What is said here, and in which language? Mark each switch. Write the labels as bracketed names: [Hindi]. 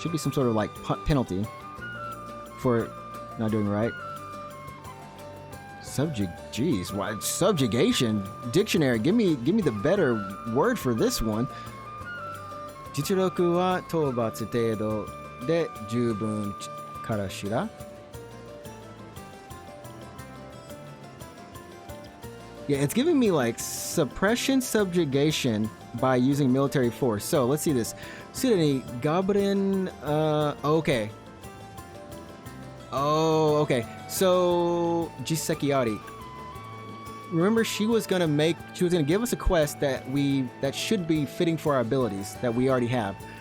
[English] Should be some sort of like penalty for not doing right. Jeez, why subjugation? Dictionary, give me the better word for this one. [Japanese] 実力は討伐程度で十分からしら? [English] Yeah, it's giving me like suppression subjugation by using military force. So let's see this. すでにGoblin, okay. Oh, okay. So, [Japanese] Jiseki Ari. [English] Remember, she was gonna give us a quest that should be fitting for our abilities that we already have.